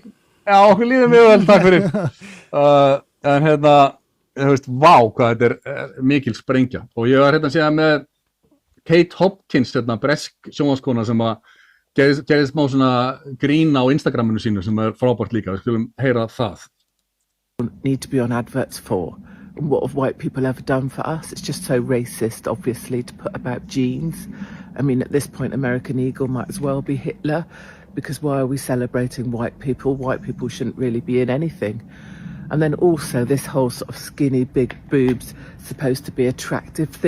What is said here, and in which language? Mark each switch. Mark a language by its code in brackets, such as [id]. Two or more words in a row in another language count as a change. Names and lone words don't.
[is] Já, okkur líður mjög vel, takk fyrir. En þú veist, vá hvað þetta mikil sprengja. Og ég var síðan með Kate Hopkins, bresk sjónvarpskona sem gerði smá svona grín á Instagraminu sínu sem frábært líka. Við skulum heyra það. [en] Need to be on adverts for. What have white people ever done for us? It's just so racist, obviously, to put about jeans. I mean, at this point, American Eagle might as well be Hitler, because why are we celebrating white people? White people shouldn't really be in anything. And then also this whole sort of skinny, big boobs supposed to be attractive thing.